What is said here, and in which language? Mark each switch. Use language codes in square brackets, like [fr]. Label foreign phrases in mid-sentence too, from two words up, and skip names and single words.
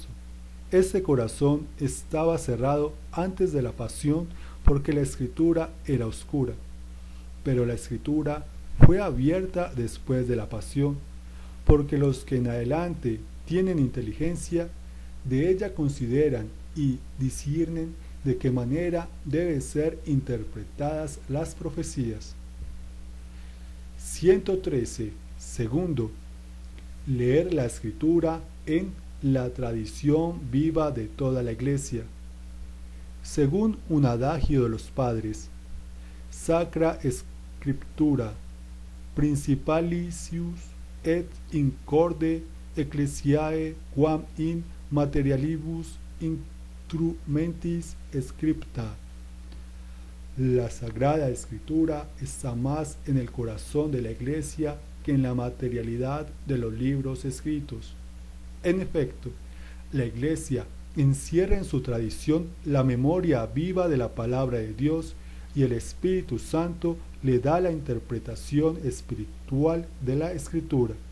[es] Ese corazón estaba cerrado antes de la pasión porque la Escritura era oscura, pero la Escritura fue abierta después de la pasión, porque los que en adelante tienen inteligencia, de ella consideran y disciernen de qué manera deben ser interpretadas las profecías. 113. Segundo, leer la Escritura en la tradición viva de toda la Iglesia. Según un adagio de los padres, [la] Sacra Scriptura, Principalicius et incorde ecclesiae quam in materialibus instrumentis scripta. [es] La Sagrada Escritura está más en el corazón de la Iglesia que en la materialidad de los libros escritos. En efecto, la Iglesia encierra en su tradición la memoria viva de la palabra de Dios y el Espíritu Santo le da la interpretación espiritual de la Escritura.